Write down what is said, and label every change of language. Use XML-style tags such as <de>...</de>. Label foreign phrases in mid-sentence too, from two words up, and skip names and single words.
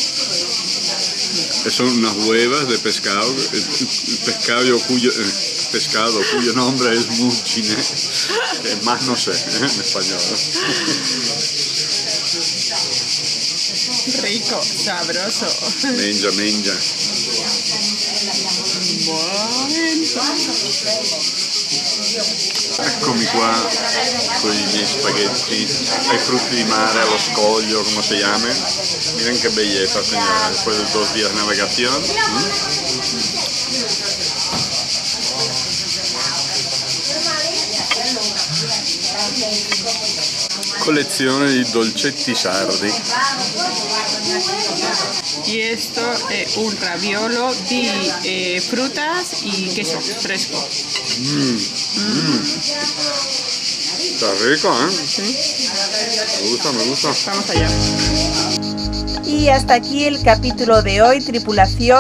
<es>Son unas huevas de pescado, el pescado cuyo nombre es muggine, que más no sé en español. rico, sabroso. Mengia.</es> <it>Eccomi qua con i miei spaghetti ai frutti di mare, allo scoglio,</it> <es>como se llame. Miren qué belleza, señora, después de 2 días de navegación.</es> <it>Collezione di dolcetti sardi.</it> <es>Y esto es un raviolo de frutas y queso fresco. Está rico, ¿eh? ¿Sí? Me gusta. Vamos allá. Y hasta aquí el capítulo de hoy, tripulación.</es>